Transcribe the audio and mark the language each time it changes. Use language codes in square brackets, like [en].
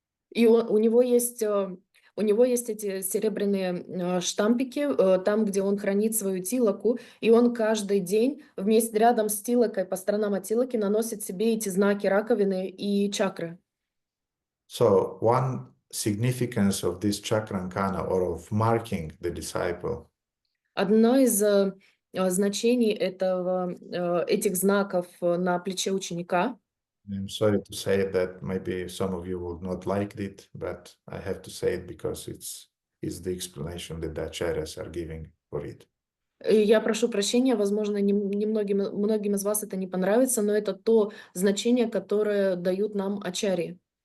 [ru] И у него есть эти серебряные штампики, там, где он хранит свою тилаку, и он каждый день вместе рядом с тилакой по сторонам от тилаки наносит себе эти знаки раковины и чакры. [en] So one significance of this chakrankana, or of marking the disciple, [ru] Одно из значений этих знаков на плече ученика. [en] I'm sorry to say that maybe some of you will not like it, but I have to say it because it's is the explanation that the acharyas are giving for it. [ru] И я прошу прощения, возможно, многим из вас это не понравится, но это то значение, которое дают нам ачарьи.